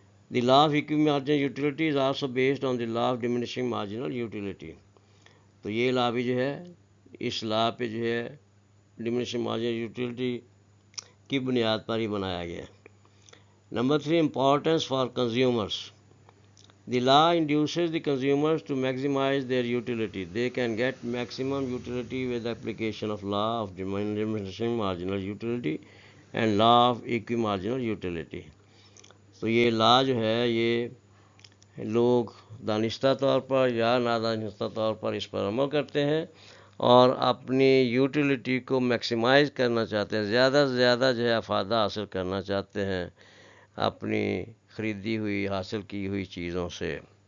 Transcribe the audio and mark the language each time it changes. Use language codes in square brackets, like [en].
[en] The law of ایکوی marginal utility is also based on the law of diminishing marginal utility. [ur] تو یہ لا بھی جو ہے اس لا پہ جو ہے ڈیمینشنگ مارجنل یوٹیلٹی کی بنیاد پر ہی بنایا گیا ہے۔ [en] Number 3، importance for consumers. The law induces the consumers to maximize their utility. They can get maximum utility with the application of law of diminishing marginal utility and law of equimarginal utility. [ur] تو یہ لا جو ہے یہ لوگ دانستہ طور پر یا نادانستہ طور پر اس پر عمل کرتے ہیں اور اپنی یوٹیلیٹی کو میکسیمائز کرنا چاہتے ہیں، زیادہ سے زیادہ جو ہے افادہ حاصل کرنا چاہتے ہیں اپنی خریدی ہوئی، حاصل کی ہوئی چیزوں سے۔